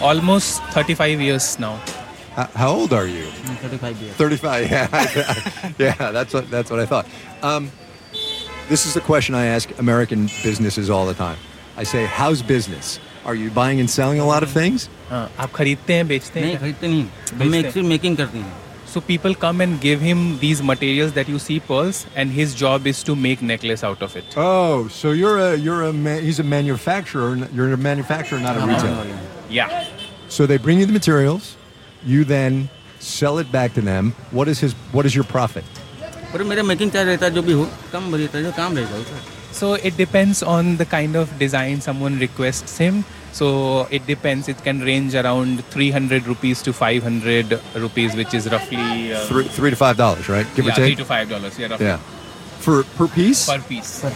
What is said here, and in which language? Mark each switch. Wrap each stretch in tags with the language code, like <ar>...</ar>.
<en>Almost 35 years now. How old are you? 35 years. 35, yeah. Yeah, that's what I thought. This is a question I ask American businesses all the time. I say, how's business? Are you buying and selling a lot of things?</en> <hi>आप खरीदते हैं बेचते हैं नहीं खरीदते नहीं हम actually making करते हैं</hi> <en>so people come and give him these materials that you see pearls and his job is to make necklace out of it oh so you are a he is a manufacturer you are a manufacturer not a retailer yeah so they bring you the materials you then sell it back to them what is your profit</en> <hi>पर मेरा making charge रहता है जो भी हो कम रहता है जो काम रहता है</hi> <en>So it depends on the kind of design someone requests him. So it depends. It can range around 300 rupees to 500 rupees, which is roughly... Three to $5, right? Give yeah, or take? Yeah, $3 to $5. Yeah, roughly. Yeah. Per piece? Per piece.</en>